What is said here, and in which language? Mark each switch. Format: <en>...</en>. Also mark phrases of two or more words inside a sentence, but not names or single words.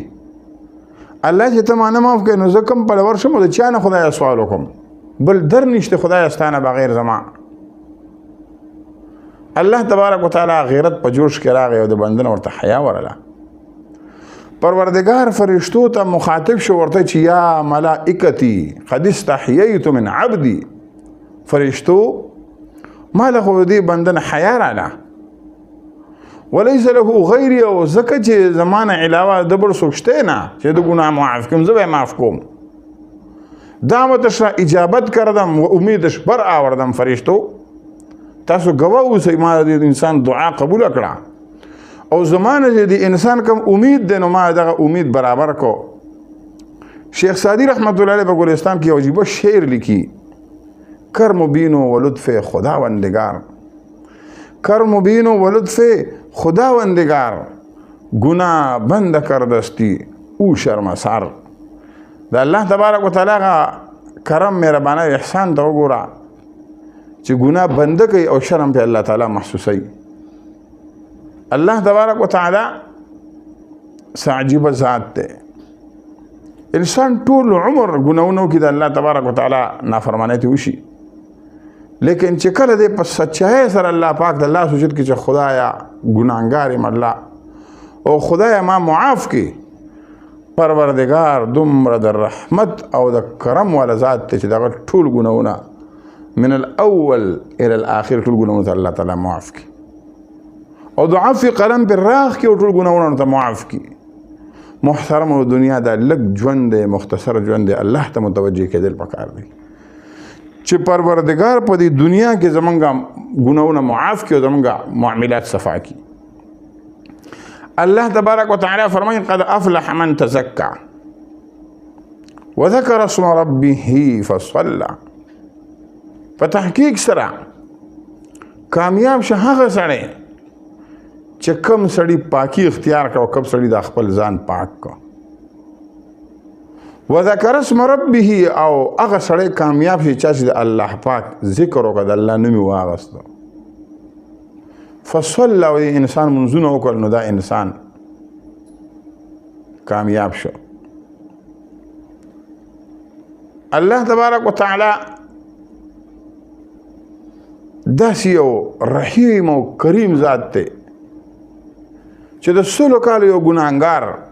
<ps>الله چې ته ما نه معاف کړې نو زه کوم پلور شم او د چا نه خدای سوال وکړم، بل در نشته خدای ستانه بغیر زما. الله</ps> <ar>تبارک وتعالى</ar> <ps>غیرت په جوش کې راغی او د بنده نه ورته حیا ورله. پروردگار فرشتو ته مخاطب شو ورته چې</ps> <ar>یا ملائکتی قد استحییت من عبدی،</ar> <ps>فرشتو ما له خو دې بنده نه حیا راله</ps> <ar>وليس له غیري،</ar> <ps>او ځکه چې زمانه علاوه د بل څوک شته نه چې د ګناه معاف کړم، زه به معاف کوم.</ps> <fa>دعوتش را اجابت کردم و امیدش بر آوردم.</fa> <ps>فرشتو تاسو گواه اوسئ ما د انسان دعا قبول کړه او زمانه چې د انسان کم امید دی نو ما دغه امید برابر کو. شیخ سعدی رحمت الله علیه په ګلستان کې یو عجیبه شعر لیکي</ps> <fa>کرم بینو و لطف خداوندگار، کرم بینو و لطف خداوندگار، گناه بند کردستی او شرمسار.</fa> <ps>د الله</ps> <ar>تبارک وتعالی</ar> <ps>کرم مهربانه احسان ته وګوره چې ګناه بنده کوي او شرم په الله تعالی محسوسوي. الله</ps> <ar>تبارک وتعالی</ar> <ps>عجیبه ذات دی. انسان ټول عمر ګناهونو کې د الله</ps> <ar>تبارک وتعالی</ar> <ps>نافرمانی ته وشي، لیکن چې کله دې په سچای سره الله پاک د الله سوچت کې چې خدایا ګناهګار یم الله او خدایا ما معاف کړي، پروردگار دومره د رحمت او د کرم والا ذات ته چې دغه ټول ګناهونه</ps> <ar>من الاول الى الاخر</ar> <ps>ټول ګناهونه الله تعالی معاف کړي او د عفو قلم پر راخ کې ټول ګناهونه ته معاف کړي. محترم او دنیا دا لږ ژوند دی، مختصر ژوند دی، الله ته متوجه کېدل پکار دی چې پروردگار په دې دنیا کې زمونږ ګناهونه معاف کړي او زمونږ معاملات صفا کړي.</ps> <ar>الله تبارک وتعالى فرمایي قد افلح من تزكى وذكر اسم ربه فصلى.</ar> <ps>په تحقیق سره کامیاب شه هغه سړی چې کم سړی پاکی اختیار کړ او کم سړی د خپل ځان پاک کړ.</ps> <ar>وذكر اسم ربه،</ar> <ps>او هغه سړی کامیاب شي چې د الله پاک ذکر وکړ، د الله نوم یې واغسته. فصلى، او انسان منځونه وکړل نو دا انسان کامیاب شو. الله تبارک وتعالی داسې یو رحیم او کریم ذات دی چې د سلو کالو یو ګناهګار</ps>